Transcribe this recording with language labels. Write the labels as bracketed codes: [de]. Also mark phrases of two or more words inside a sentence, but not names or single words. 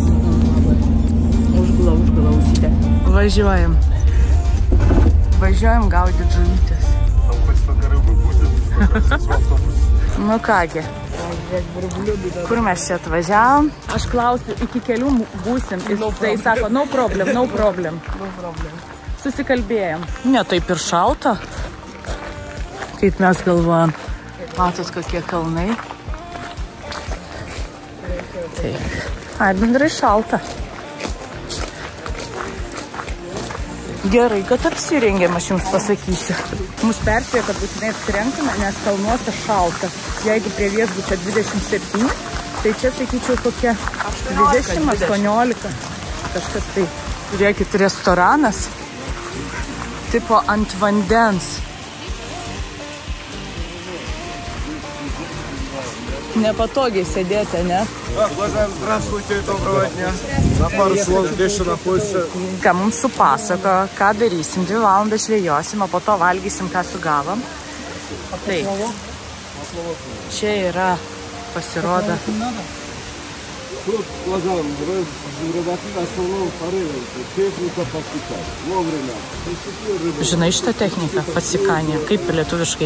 [lt] Užgula ausytė. Važiuojam. Važiuojam gaudyti žuvytės. Nu kągi. Kur mes čia atvažiavom? Aš klausiu, iki kelių būsim. Jisai sako, [en] no problem. [lt] Susikalbėjom. Ne taip ir šalta, kaip mes galvojam. Matot, kokie kalnai. Taip. Bendrai šalta. Gerai, kad apsirengėm, aš jums pasakysiu. Mus perspėjo, kad būtinai apsirengtume, nes kalnuose šalta. Jeigu prie viešbučio 27, tai čia, sakyčiau, kokie 20-18. Kažkas tai. Žiūrėkit, restoranas. Tipo ant vandens. Nepatogiai sėdėti, ne? [ru] Здравствуйте, доброго дня. На пару слов здесь находится. [lt] Ką mums supasako, ką darysim, 2 valandas žvejosim, o po to valgysim, ką sugavom. Taip. Čia yra, pasirodo. Žinai šitą techniką, pasikanie, kaip lietuviškai?